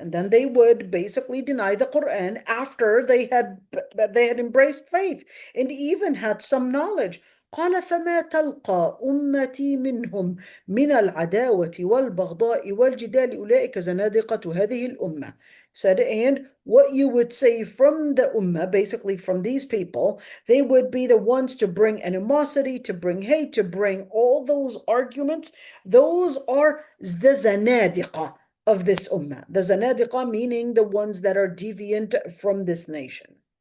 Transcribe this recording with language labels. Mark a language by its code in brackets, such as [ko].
[en] And then they would basically deny the Quran after they had embraced faith and even had some knowledge. [ar] قال فما تلقى أمتي منهم من العداوة والبغضاء والجدال أولئك زنادقة هذه الأمة. [en] Said, and what you would say from the ummah, basically from these people, they would be the ones to bring animosity, to bring hate, to bring all those arguments. Those are the zanadiqa of this ummah. The zanadiqa meaning the ones that are deviant from this nation.